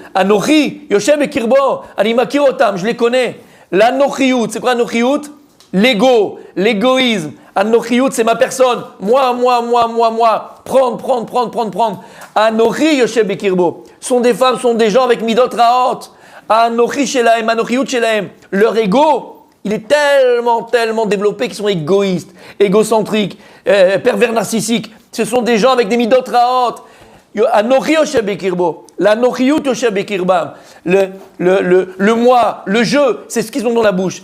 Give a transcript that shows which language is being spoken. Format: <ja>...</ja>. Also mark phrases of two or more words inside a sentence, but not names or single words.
<he>אנוכי יושב בקרבו. אני מכיר אותם,</he> <fr>je les connais. L'anochiout, c'est quoi anochiout? L'ego, l'égoïsme. Anochiout, c'est ma personne. Moi. Prendre.</fr> <he>אנוכי יושב בקרבו.</he> <fr>Sont des femmes, sont des gens avec</fr> <he>מידות רעות. אנוכי שלהם, אנוכיות שלהם.</he> <fr>Leur ego, il est tellement développé qu'ils sont égoïstes, égocentriques, pervers narcissiques. Ce sont des gens avec des</fr> <he>מידות רעות. אנוכי יושב בקרבו. האנוכיות יושב בקרבם.</he> <fr>Le moi, le jeu, c'est ce qu'ils ont dans la bouche.</fr>